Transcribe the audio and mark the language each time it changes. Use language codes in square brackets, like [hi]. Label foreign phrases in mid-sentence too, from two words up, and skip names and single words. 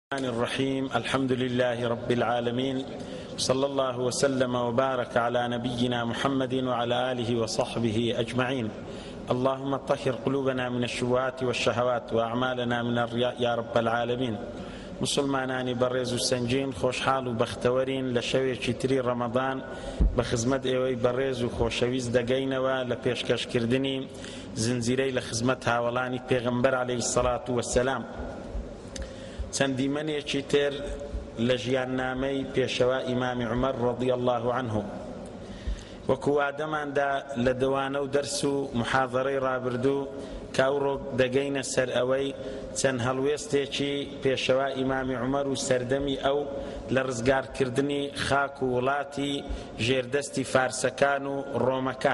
[ar] الرحمن الرحيم الحمد لله رب العالمين صلى الله وسلم وبارك على نبينا محمد وعلى آله وصحبه أجمعين. اللهم طهر قلوبنا من الشبهات والشهوات وأعمالنا من الرياء يا رب العالمين. [ckb] مسلمانانی بەڕێز و سەنگین خۆشحاڵ و بەختەوەرین لە شەوێکی تری ڕەمەضان بە خزمەت ئێوەی بەڕێز و خۆشەویست دەگەینەوە لە پێشکەشکردنی زنجیرەی لە خزمەت هاوڵانی پێغەمبەر [ar] عەلەیهی السەڵات وەسەلام. [ckb] چەند دیمەنێکی تر لە ژیاننامەی پێشەوا ئیمامی عومەر [ar] ڕەضی الله عنه [ckb] وەکو وادەماندا لە دەوانە و دەرس و محاضەرەی ڕابردوو کاوڕۆک دەگەینە سەر ئەوەی چەند هەڵوێستێکی پێشەوا ئیمامی عومەر و سەردەمی ئەو لە ڕزگارکردنی خاک و وڵاتی ژێردەستی فارسەکان و ڕۆمەکان.